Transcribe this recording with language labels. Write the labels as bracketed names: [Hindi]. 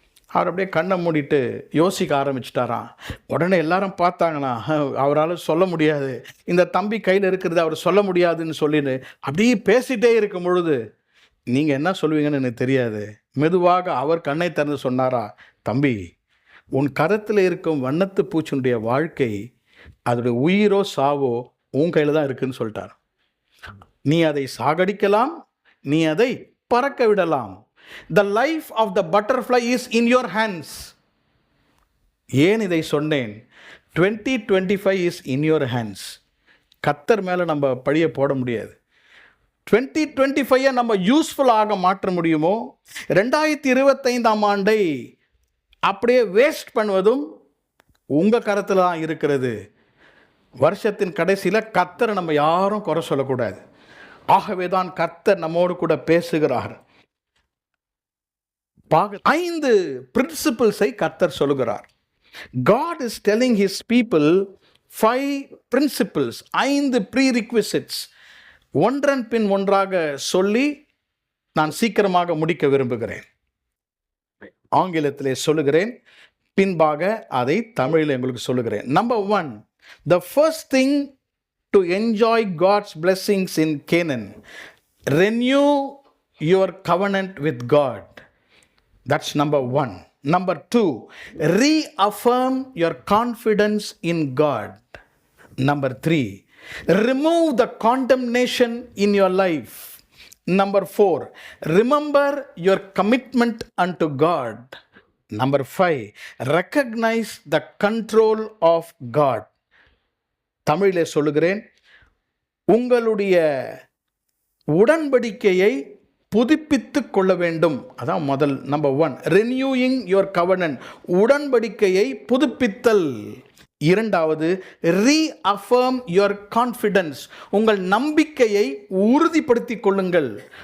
[Tamil] அவர் அப்படியே கண்ணை மூடிட்டு யோசிக்க ஆரம்பிச்சிட்டாராம். உடனே எல்லாரும் பார்த்தாங்கண்ணா, அவரால் சொல்ல முடியாது, இந்த தம்பி கையில் இருக்கிறது அவர் சொல்ல முடியாதுன்னு சொல்லின்னு அப்படியே பேசிகிட்டே இருக்கும் பொழுது, நீங்கள் என்ன சொல்லுவீங்கன்னு எனக்கு தெரியாது, மெதுவாக அவர் கண்ணை திறந்து சொன்னாரா, தம்பி, உன் கரத்தில் இருக்கும் வண்ணத்து பூச்சினுடைய வாழ்க்கை, அதோடைய உயிரோ சாவோ உன் கையில் தான் இருக்குன்னு சொல்லிட்டார். நீ அதை சாகடிக்கலாம், நீ அதை பறக்க விடலாம். [English] The life of the butterfly is in your hands. [Tamil] ஏன் இதை சொன்னேன்? [English] 2025 is in your hands. [Tamil] கர்த்தர் மேலே நம்ம பழிய போட முடியாது. 2025 நம்ம யூஸ்ஃபுல்லாக மாற்ற முடியுமோ, 2025ஆம் ஆண்டை அப்படியே வேஸ்ட் பண்ணுவதும் உங்கள் கரத்தில் தான் இருக்கிறது. வருஷத்தின் கடைசியில் கர்த்தரை நம்ம யாரும் குறை சொல்லக்கூடாது. ஆகவே தான் கர்த்தர் நம்மோடு கூட பேசுகிறார். 5 பிரின்சிபிள்ஸை கர்த்தர் சொல்லுகிறார். [English] God is telling his people 5 principles, 5 prerequisites. [Tamil] ஒன்றன் பின் ஒன்றாக சொல்லி நான் சீக்கிரமாக முடிக்க விரும்புகிறேன். ஆங்கிலத்திலே சொல்லுகிறேன், பின்பாக அதை தமிழில் உங்களுக்கு சொல்லுகிறேன். [English] Number 1, the first thing to enjoy God's blessings in Canaan, renew your covenant with God. That's number 1. Number 2, reaffirm your confidence in God. Number 3, remove the condemnation in your life. Number 4, remember your commitment unto God. Number 5, recognize the control of God. [Tamil] தமிழிலே சொல்லுகிறேன், உங்களுடைய உடன்படிக்கையை புதுப்பித்துக் கொள்ள வேண்டும். அதான் முதல், number 1, [English] renewing your covenant, [Tamil] உடன்படிக்கையை புதுப்பித்தல். இரண்டாவது, [English] reaffirm your confidence, [Tamil] உங்கள் நம்பிக்கையை உறுதிப்படுத்திக் கொள்ளுங்கள்.